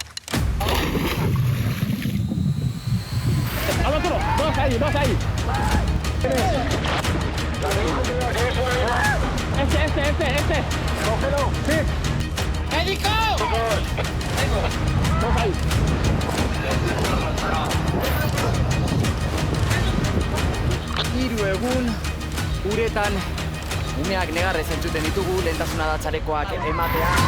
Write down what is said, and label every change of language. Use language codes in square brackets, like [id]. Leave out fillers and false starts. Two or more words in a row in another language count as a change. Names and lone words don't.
[es] Vamos, Turo. Dos ahí. Este. Cógelo. Sí. ¡Médico! Dos ahí. [eu] Hiru egun uretan umeak negarrez entzuten ditugu, lehentasuna da txalekoak ematea.